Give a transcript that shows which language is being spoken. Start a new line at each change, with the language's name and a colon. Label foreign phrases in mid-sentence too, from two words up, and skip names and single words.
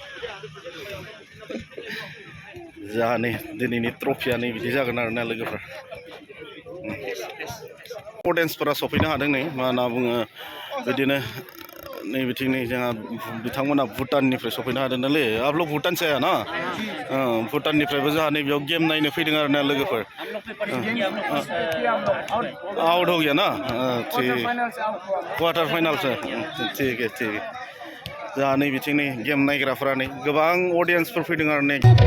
Bodo: जोंहा नै दिनैनि ट्रफिया नै बिदि जागोन आरोना लोगोफोर अडियेन्सफोरा सफैनो हादों नै मा होनना बुङो बिदिनो नै बिथिं नै जोंहा बिथांमोना भुटाननिफ्राय सफैनो हादों नालै आबल' भुटान से ना भुटाननिफ्रायबो जोंहा नैबेयाव गेम नायनो फैदों आरोना लोगोफोर
Hindi: आउट हो गया ना क्वार्टार फाइनाल से ठीक है
Bodo: जोंहा नै बिथिं नै गेम नायग्राफोरा नै गोबां अडियेन्सफोर फैदों आरो नै